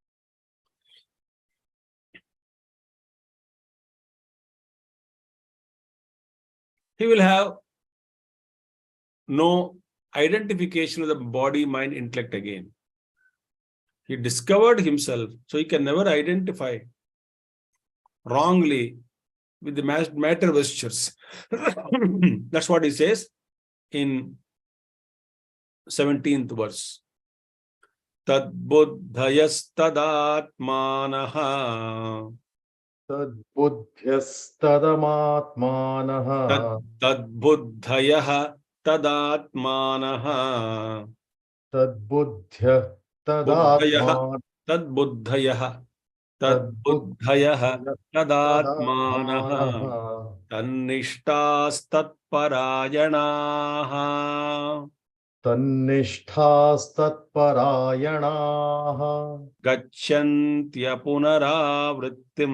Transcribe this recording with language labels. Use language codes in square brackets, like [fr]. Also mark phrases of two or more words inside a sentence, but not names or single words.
[en] He will have no identification with the body, mind, intellect again. He discovered himself, so he can never identify wrongly with the matter vestures. That's what he says in 17th verse. [sa] तद् बुद्धयस्तदात्मानः. तद् बुद्धयस्तदात्मानः. तद् बुद्धयः तदात्मानः. तद् बुद्धय Buddhayah. tadatman. तद् बुद्धयः। तद् Tad buddhayah buddhya tadatmanaha. tadatmanaha. तन्निष्ठास् तत्परायणाः. Tannishthaastatparayanaha. गच्छन्त्य पुनरावृत्तिम्.